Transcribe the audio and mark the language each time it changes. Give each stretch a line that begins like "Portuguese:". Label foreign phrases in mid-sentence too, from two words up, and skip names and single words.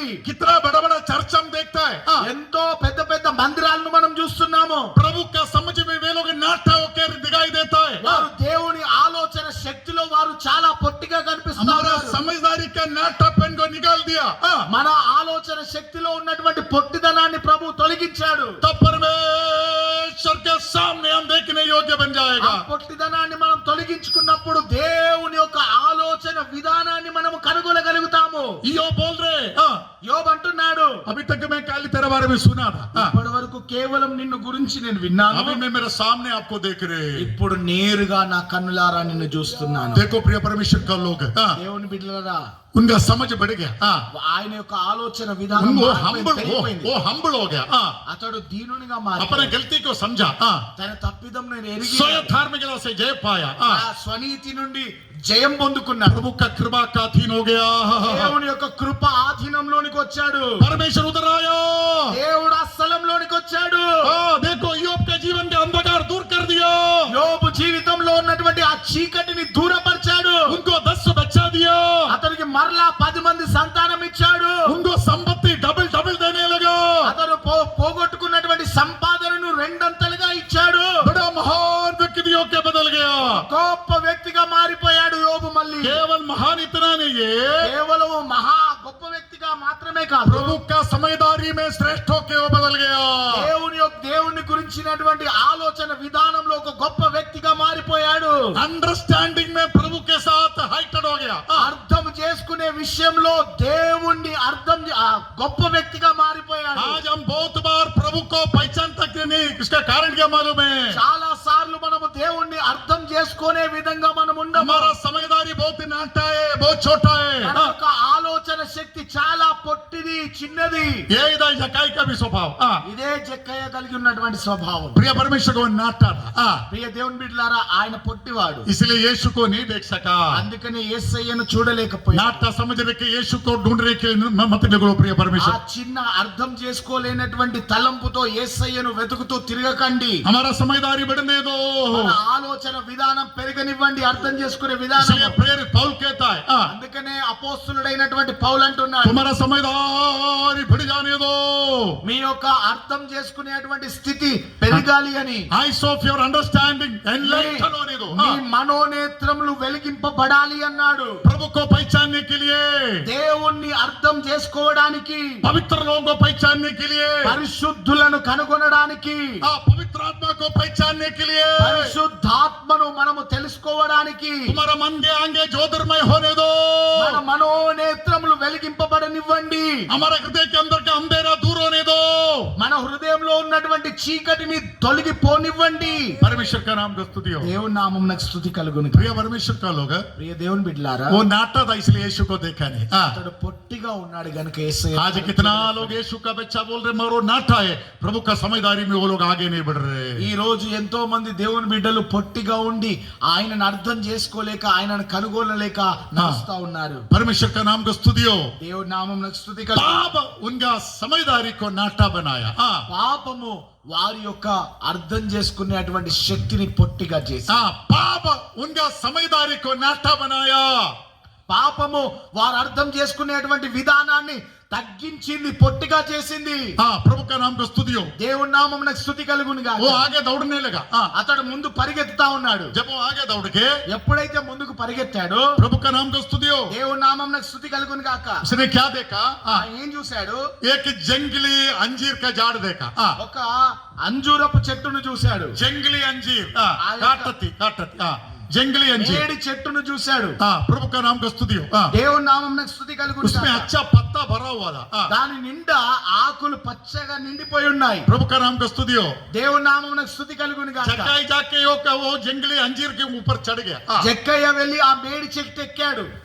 Hindi: कितना बड़ा बड़ा चर्च हम देखता है.
Telugu: ఎంతో పెద్ద పెద్ద మందిరాలను మనం చూస్తున్నాము.
Hindi: प्रभु का समझ में वे लोग नाटा होकर दिखाई देता है.
Telugu: వారు దేవుని ఆలోచన శక్తిలో వారు చాలా పొట్టిగా
Hindi: हमारा
Telugu: కనిపిస్తున్నారు.
Hindi: समझदारी का नाटापन को निकाल दिया.
Telugu: మన ఆలోచన శక్తిలో ఉన్నటువంటి పొట్టిదనాన్ని ప్రభు తొలగించాడు.
Hindi: तब परमेश्वर के सामने हम देखने योग्य बन
Telugu: ఆ
Hindi: जाएगा.
Telugu: పొట్టిదనాన్ని మనం తొలగించుకున్నప్పుడు దేవుని యొక్క ఆలోచన విధానాన్ని మనం కనుగొనగలుగుతాము.
Hindi: यो बोल रहे
Telugu: యోబు అంటున్నాడు
Hindi: अभी तक मैं काली तेरे बारे में सुना था,
Telugu: ఇప్పటి వరకు కేవలం నిన్ను గురించి నేను విన్నాను.
Hindi: अभी मैं मेरे सामने आपको देख रहे.
Telugu: ఇప్పుడు నేరుగా నా కన్నులారా నిన్ను చూస్తున్నాను.
Hindi: देखो प्रिय परमेश्वर का लोग,
Telugu: దేవుని బిడ్డలారా,
Hindi: उनका समझ बढ़ गया
Telugu: ఆయన యొక్క ఆలోచన విధానం
Hindi: वो
Telugu: పెరిగిపోయింది.
Hindi: हम्बल हो गया
Telugu: అతడు దీనునిగా
Hindi: अपने
Telugu: మారి
Hindi: गलती को समझा
Telugu: తన తప్పిదం నేను ఎరిగి
Hindi: स्वयं धार्मिकता से जय पाया
Telugu: ఆ స్వనీతి నుండి జయం పొందుకున్నాడు.
Hindi: प्रभु का कृपा का अधीन हो गया
Telugu: దేవుని యొక్క కృప ఆధీనంలోనికి వచ్చాడు.
Hindi: परमेश्वर उतर आया
Telugu: దేవుడు ఆ స్థలంలోనికి వచ్చాడు.
Hindi: देखो యోబ్ के जीवन के अंधकार दूर कर दिया
Telugu: యోబు జీవితంలో ఉన్నటువంటి ఆ చీకటిని దూరపరిచాడు.
Hindi: उनको 10 बच्चा दिया
Telugu: అతనికి మరలా 10 మంది సంతానం ఇచ్చాడు.
Hindi: उनको संपत्ति डबल डबल देने लगा
Telugu: అతను పోగొట్టుకున్నటువంటి సంపాదనను రెండంతలుగా ఇచ్చాడు.
Hindi: बड़ा महान व्यक्तियों के बदल गया
Telugu: గొప్ప వ్యక్తిగా మారిపోయాడు యోబు. మళ్ళీ
Hindi: केवल महान इतना नहीं है
Telugu: కేవలం మహా గొప్ప వ్యక్తిగా మాత్రమే కాదు,
Hindi: प्रभु का समझदारी में श्रेष्ठ होके वो बदल गया
Telugu: దేవుని గురించినటువంటి ఆలోచన విధానంలో ఒక గొప్ప వ్యక్తిగా మారిపోయాడు.
Hindi: अंडरस्टैंडिंग में प्रभु के साथ हाइटेड हो गया
Telugu: అర్థం చేసుకునే విషయంలో దేవుణ్ణి గొప్ప వ్యక్తిగా మారిపోయాడు.
Hindi: आज हम बहुत बार प्रभु को पहचान सकते नहीं इसका कारण क्या मालूम है
Telugu: చాలా సార్లు మనము దేవుణ్ణి అర్థం చేసుకునే విధంగా మనం ఉండము.
Hindi: हमारा समझदारी बहुत नाटा है बहुत छोटा
Telugu: మన
Hindi: है
Telugu: యొక్క ఆలోచన శక్తి చాలా పొట్టిది, చిన్నది.
Hindi: ये इधर जकाई का भी स्वभाव
Telugu: ఇదే జక్కయ్య కలిగి ఉన్నటువంటి స్వభావం.
Hindi: प्रिय परमेश्वर को नाटा था
Telugu: ప్రియ దేవుని బిడ్డలారా, ఆయన పొట్టివాడు.
Hindi: इसलिए यीशु को नहीं देख सका
Telugu: అందుకని యేసయ్యను చూడలేకపోయాడు.
Hindi: नाटा समझने के यीशु को ढूंढने के मत निकलो प्रिय
Telugu: ఆ
Hindi: परमेश्वर
Telugu: చిన్న అర్థం చేసుకోలేనటువంటి తలంపుతో యేసయ్యను వెతుకుతూ తిరగకండి.
Hindi: हमारा समझदारी बढ़ने दो
Telugu: మన ఆలోచన విధానం పెరగనివ్వండి, అర్థం చేసుకునే
Hindi: इसलिए
Telugu: విధానం.
Hindi: प्रेरित पौल कहता है
Telugu: అందుకనే అపోస్తలుడైనటువంటి పౌలు అంటున్నాడు,
Hindi: तुम्हारा समझदारी बढ़ जाने दो
Telugu: మీ యొక్క అర్థం చేసుకునేటువంటి స్థితి పెరగాలి అని.
English: eyes of your understanding enlighten
Hindi: होने दो
Telugu: మీ మనోనేత్రములు వెలిగింపబడాలి అన్నాడు.
Hindi: प्रभु को पहचानने के लिए
Telugu: దేవుణ్ణి అర్థం చేసుకోవడానికి,
Hindi: पवित्र लोगों को पहचानने के लिए
Telugu: పరిశుద్ధులను కనుగొనడానికి,
Hindi: पवित्र आत्मा को पहचानने के लिए
Telugu: పరిశుద్ధాత్మను మనము తెలుసుకోవడానికి
Hindi: तुम्हारा मन के आगे ज्योतिर्मय होने दो
Telugu: మన మనోనేత్రములు వెలిగింపబడనివ్వండి.
Hindi: हमारा हृदय के अंदर का अंधेरा दूर होने दो
Telugu: మన హృదయంలో ఉన్నటువంటి చీకటిని తొలగిపోనివ్వండి.
Hindi: परमेश्वर का नाम का स्तुति हो
Telugu: దేవుని నామమునకు స్తుతి కలుగును.
Hindi: प्रिय परमेश्वर का लोग
Telugu: ప్రియ దేవుని బిడ్డలారా,
Hindi: वो नाटा था इसलिए यीशु को देखा नहीं
Telugu: అతడు పొట్టిగా ఉన్నాడు గనుక యేసయ్య.
Hindi: आज कितना लोग यीशु का बच्चा बोल रहे मगर वो नाटा है प्रभु का समझदारी में वो लोग आगे नहीं बढ़ रहे
Telugu: ఈ రోజు ఎంతో మంది దేవుని బిడ్డలు పొట్టిగా ఉండి ఆయనను అర్థం చేసుకోలేక, ఆయనను కనుగొనలేక నడుస్తా ఉన్నారు.
Hindi: परमेश्वर का नाम का स्तुति हो
Telugu: దేవుని నామమునకు స్తుతి కలుగును.
Hindi: पाप उनका समझदारी को नाटा बनाया
Telugu: పాపము వారి యొక్క అర్థం చేసుకునేటువంటి శక్తిని పొట్టిగా చేసి,
Hindi: पाप उनका समझदारी को नाटा बनाया
Telugu: పాపము వారు అర్థం చేసుకునేటువంటి విధానాన్ని తగ్గించింది, పొట్టిగా చేసింది.
Hindi: प्रभु का नाम का स्तुति हो
Telugu: దేవుని నామమునకు స్తుతి కలుగును గాక.
Hindi: वो आगे दौड़ने लगा
Telugu: అతడు ముందు పరిగెత్తుతా ఉన్నాడు.
Hindi: जब वो आगे दौड़ के
Telugu: ఎప్పుడైతే ముందుకు పరిగెత్తాడో
Hindi: प्रभु का नाम का स्तुति हो
Telugu: దేవుని నామమునకు స్తుతి కలుగును గాక.
Hindi: उसने क्या देखा
Telugu: ఏం చూశాడు?
Hindi: एक जंगली अंजीर का झाड़ देखा
Telugu: ఒక అంజూరపు చెట్టును చూశాడు.
Hindi: जंगली अंजीर काटती जंगली अंजीर
Telugu: మేడి చెట్టును చూశాడు.
Hindi: प्रभु का नाम का स्तुति हो
Telugu: దేవుని నామమునకు స్తుతి కలుగును
Hindi: उसमें
Telugu: గాక.
Hindi: अच्छा पत्ता भरा हुआ था
Telugu: దాని నిండా ఆకులు పచ్చగా నిండిపోయి ఉన్నాయి.
Hindi: प्रभु का नाम का स्तुति हो
Telugu: దేవుని నామమునకు స్తుతి కలుగును గాక.
Hindi: जक्काई जाके वो जंगली अंजीर के ऊपर चढ़ गया
Telugu: జక్కయ్య వెళ్లి ఆ మేడి చెట్టు ఎక్కాడు.